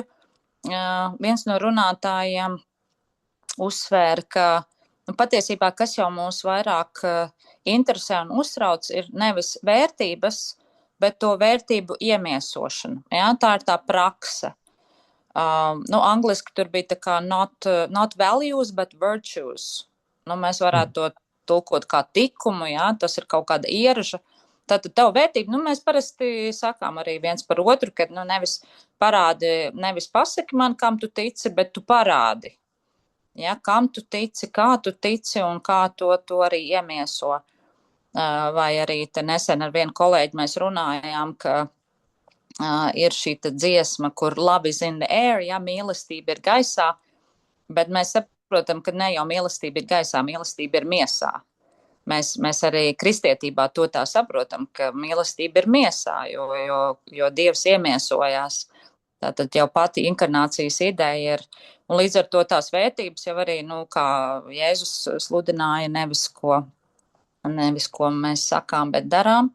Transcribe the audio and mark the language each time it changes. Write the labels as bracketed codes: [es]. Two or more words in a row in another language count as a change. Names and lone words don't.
[lv] Viens no runātājiem uzsvēra, ka patiesībā, kas jau mūs vairāk interesē un uztrauc, ir nevis vērtības, bet to vērtību iemiesošana. Ja? Tā ir tā prakse. Angliski tur bija tā kā [en] not values, but virtues. [lv] Mēs varētu to tulkot kā likumu, ja? Tas ir kaut kāda ieraža. Tātad tev vērtība, mēs parasti sakām arī viens par otru, ka nevis parādi, nevis pasaki man, kam tu tici, bet tu parādi. Ja? Kam tu tici, kā tu tici un kā to arī iemieso. Vai arī te nesen ar vienu kolēģi mēs runājām, ka ir šī dziesma, kur [en] love is in the air, [lv] ja mīlestība ir gaisā, bet mēs saprotam, ka ne jau mīlestība ir gaisā, mīlestība ir miesā. Mēs arī kristietībā to tā saprotam, ka mīlestība ir miesā, jo Dievs iemiesojās. Tātad jau pati inkarnācijas ideja ir, un līdz ar to tās vērtības jau arī, kā Jēzus sludināja, nevis ko mēs sakām, bet darām.